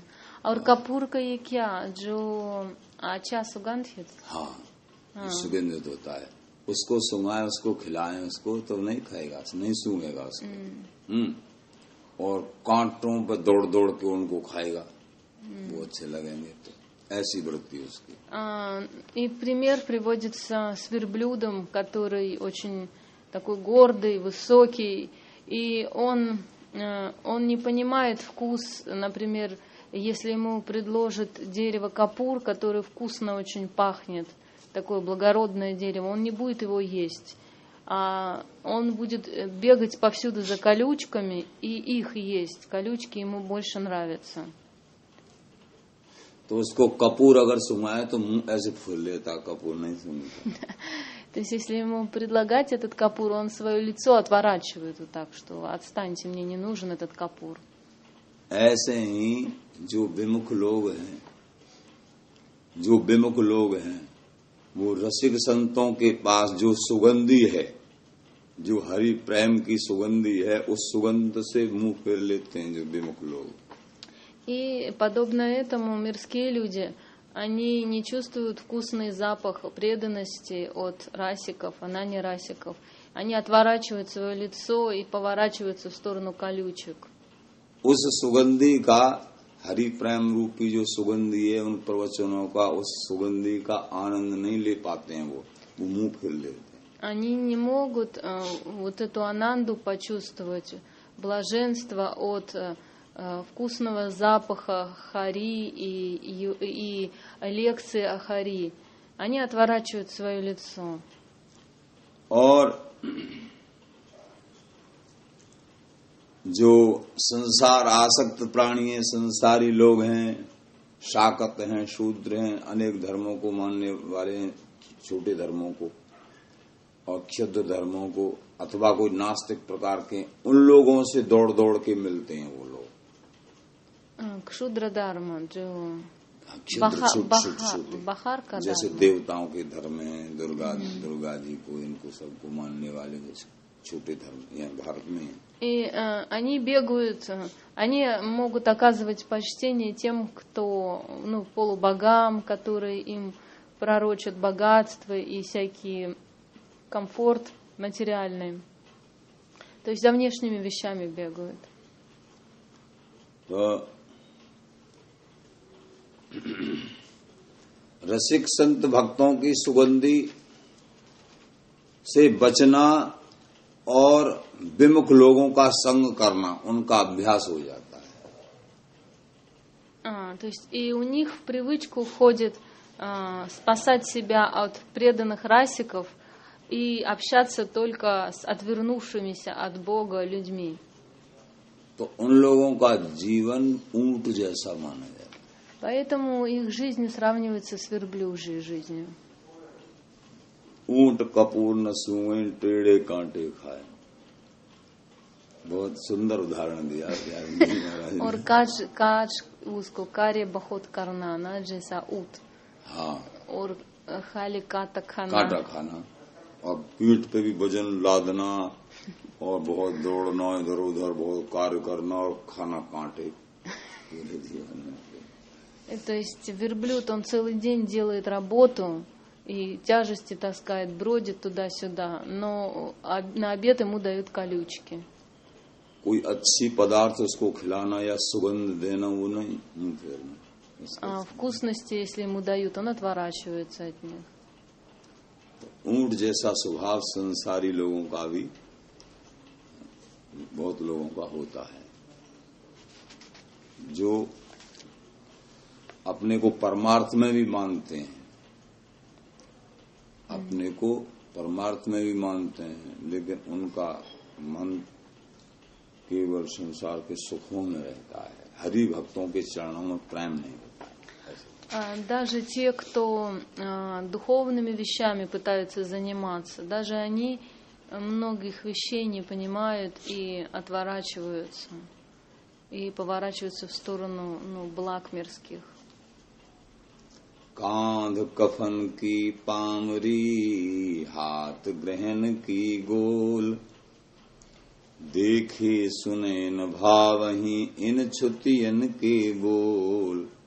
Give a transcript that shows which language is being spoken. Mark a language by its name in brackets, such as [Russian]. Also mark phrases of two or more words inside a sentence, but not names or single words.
[Hindi] और कपूर का ये क्या, जो अच्छा सुगंधित? हाँ, सुगंधित होता है। उसको सुंघाएं, उसको खिलाएं, उसको तो नहीं खाएगा, नहीं सूंघेगा उसको। और कांटों पर दौड़ दौड़ के उनको खाएगा, वो अच्छे लगेंगे। तो ऐसी वृत्ति उसकी। [Russian] И пример приводится с верблюдом, который очень такой гордый, высокий, и он не понимает вкус, например, если ему предложат дерево капур, которое вкусно очень пахнет, такое благородное дерево, он не будет его есть, а он будет бегать повсюду за колючками и их есть. Колючки ему больше нравятся. [Hindi] तो उसको कपूर अगर सुंघाए तो मुंह ऐसे फूल लेता, कपूर नहीं सुंघता। [Russian] То есть, если ему предлагать этот капур, он свое лицо отворачивает вот так, что отстаньте, мне не нужен этот капур. [Hindi] ऐसे ही जो विमुख लोग हैं, वो रसिक संतों के पास जो सुगंधी है, जो हरि प्रेम की सुगंधी है, उस सुगंध से मुंह फेर लेते हैं जो विमुख लोग। [Russian] И подобно этому мирские люди, они не чувствуют вкусный запах преданности от расиков, анани-расиков. Они отворачивают свое лицо и поворачиваются в сторону колючек. [Hindi] उस सुगंधी का, हरि प्रेम रूपी जो सुगंधी है, उन प्रवचनों का, उस सुगंधी का आनंद नहीं ले पाते हैं, वो मुंह फेर लेते हैं। [Russian] Они не могут вот эту ананду почувствовать, блаженство от вкусного запаха хари и лекции о хари. Они отворачивают свое лицо. [Hindi] और जो संसार आसक्त प्राणी हैं, संसारी लोग हैं, शाकत हैं, शूद्र हैं, अनेक धर्मों को मानने वाले हैं, छोटे धर्मों को और क्षुद्र धर्मों को, अथवा कोई नास्तिक प्रकार के, उन लोगों से दौड़ दौड़ के मिलते हैं वो लोग। क्षुद्र धर्म जो बाहर का, जैसे देवताओं के धर्म है, दुर्गा जी को, इनको सबको मानने वाले छोटे धर्म यहाँ भारत में है। [Russian] И они бегают, они могут оказывать почтение тем, кто, полубогам, которые им пророчат богатство и всякий комфорт материальный. То есть за внешними вещами бегают. [Hindi] रसिक संत भक्तों की सुगंधी से बचना और विमुख लोगों का संग करना उनका अभ्यास हो जाता है। [Russian] То есть и у них в привычку входит спасать себя от преданных расиков и общаться только с отвернувшимися от Бога людьми. [Hindi] तो उन लोगों का जीवन ऊंट जैसा माना जाता है। [Russian] Поэтому их жизнь сравнивается с верблюжьей жизнью. [Hindi] ऊंट कपूर न सूंघे टेढ़े कांटे खाए। बहुत सुंदर उदाहरण दिया महाराज। और काज उसको कार्य बहुत करना ना, जैसा ऊंट। हाँ, और खाली काटा खाना और पीठ पे भी वजन लादना और बहुत दौड़ना, इधर उधर बहुत कार्य करना और खाना कांटे। [Russian] То есть верблюд, он целый день делает работу и тяжести таскает, бродит туда-сюда, но на обед ему дают колючки. [Hindi] कोई अच्छी पदार्थ उसको खिलाना या सुगंध देना वो नहीं मुंह फेरना। [Russian] А вкусности, если ему дают, он отворачивается от них. [Hindi] ऊंट जैसा स्वभाव संसारी लोगों का भी बहुत लोगों का होता है, जो अपने को परमार्थ में भी मानते हैं, अपने को परमार्थ में भी मानते हैं, लेकिन उनका मन केवल संसार के सुखों में रहता है, हरि भक्तों के चरणों में प्रेम नहीं होता है। [Russian] Даже те, кто духовными вещами пытаются заниматься, даже они многих вещей не понимают и отворачиваются, и поворачиваются в сторону благ мирских. [Hindi] कांध कफन की पामरी, हाथ ग्रहण की गोल, देखे सुने न भावही इन छुतियन के बोल।